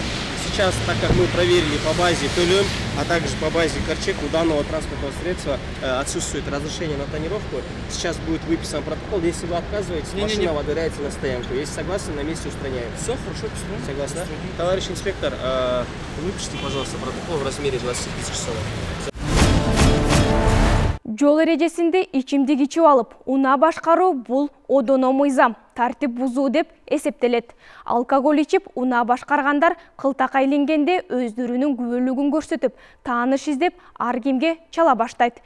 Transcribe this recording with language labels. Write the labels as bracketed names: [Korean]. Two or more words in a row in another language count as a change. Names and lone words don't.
[Russian] Сейчас, так как мы проверили по базе ТЛМ, а также по базе Корчек, у данного транспортного средства отсутствует разрешение на тонировку. Сейчас будет выписан протокол. Если вы отказываетесь, машина выдворяется на стоянку. Если согласны, на месте устраняем. Все, хорошо, письмо. Согласны? Товарищ инспектор, выпишите, пожалуйста, протокол в размере 20 000 сомов. [Kyrgyz] Жол эрежесинде ичимдик ичип алып, унаа башкаруу бул одоно мыйзам, тартип бузуу деп эсептелет. Алкоголь ичип унаа башкаргандар кылтакка иленгенде өздөрүнүн күбөлүгүн көрсөтүп, тааныш издеп, ар кимге чала баштайт.